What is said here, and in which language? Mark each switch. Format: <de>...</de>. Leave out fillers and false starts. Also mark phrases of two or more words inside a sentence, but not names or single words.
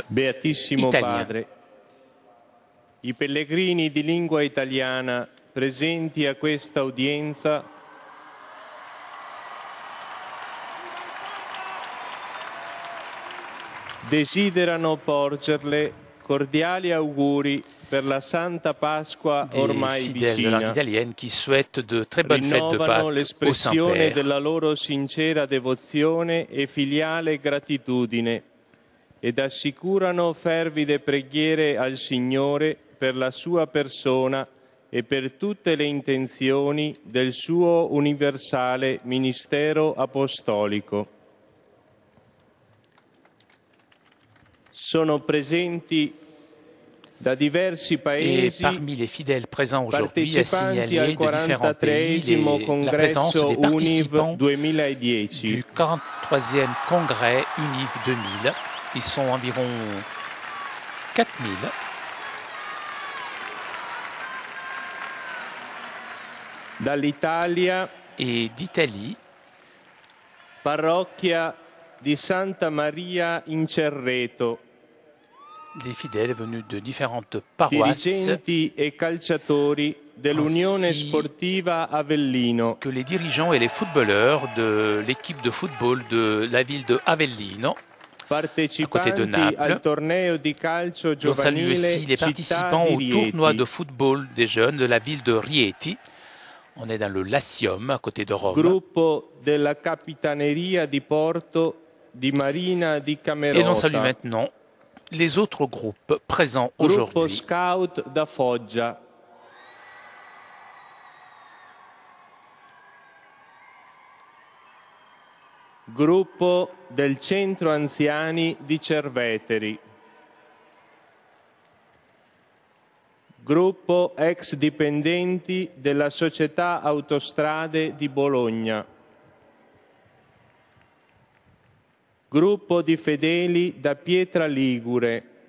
<it>Beatissimo</it> <fr>italiens.</fr> <it>Padre, i pellegrini di lingua italiana presenti a questa udienza desiderano porgerle cordiali auguri per la Santa Pasqua ormai</it> <fr>fidèles de langue</fr> <it>vicina.</it> <fr>italienne qui souhaitent de très bonnes fêtes de</fr> <it>Rinnovano</it> <fr>Pâques au</fr> <it>l'espressione</it> <fr>Saint-Père.</fr> <it>della loro sincera devozione e filiale gratitudine ed assicurano fervide preghiere al Signore per la sua persona e per tutte le intenzioni del suo universale ministero apostolico. Sono presenti da diversi</it> <fr>Et</fr> <it>paesi</it> <fr>parmi les fidèles présents aujourd'hui, à</fr> <it>partecipanti al</it> <fr>signaler de différents pays</fr> <it>43esimo</it> <fr>la présence</fr> <it>congresso</it> <fr>des UNIV participants 2010. du 43e congrès UNIV 2000. Ils sont environ 4000.</fr> <it>Dall'Italia,</it> <fr>Et d'Italie,</fr> <it>parrocchia di Santa Maria in Cerreto,</it> <fr>des fidèles venus de différentes paroisses,</fr> <it>dirigenti e calciatori dell'Unione</it> <fr>ainsi</fr> <it>Sportiva Avellino,</it> <fr>que les dirigeants et les footballeurs de l'équipe de football de la ville de Avellino, à côté de</fr> <it>partecipanti</it> <fr>Naples.</fr> <it>al torneo di calcio</it> <fr>On salue</fr> <it>giovanile</it> <fr>aussi les</fr> <it>Città</it> <fr>participants</fr> <it>di</it> <fr>au tournoi Rieti, de football des jeunes de la ville de Rieti. On est dans le Latium, à côté de Rome.</fr> <it>gruppo della Capitaneria di Porto di Marina di</it> <fr>Et l'on salue Camerota, maintenant les autres groupes présents</fr> <it>gruppo</it> <fr>aujourd'hui.</fr> <it>Scout da Foggia, gruppo del Centro Anziani di Cerveteri, gruppo ex dipendenti della Società Autostrade di Bologna, gruppo di fedeli da Pietra Ligure,</it>